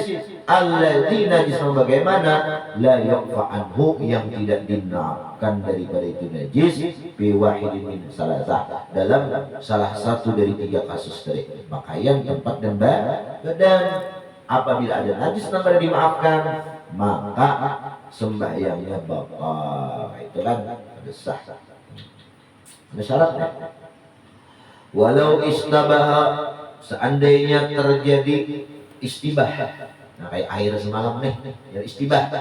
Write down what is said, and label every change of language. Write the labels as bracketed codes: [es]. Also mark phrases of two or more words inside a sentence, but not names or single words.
[id] Alladzi najis bagaimana? [ar] لا يعفى عنه, [id] yang tidak dinafikan daripada itu najis [ar] بواحد من ثلاثة, [id] dalam salah satu dari tiga kasus tadi, pakaian, tempat dan badan. Apabila ada najis yang tidak dimaafkan, maka sembahyangnya batal. Itu kan ada sah. Ada syaratnya. [ar] ولو اشتبه, [id] seandainya terjadi istibah, nah kayak air semalam nih, ya istibah.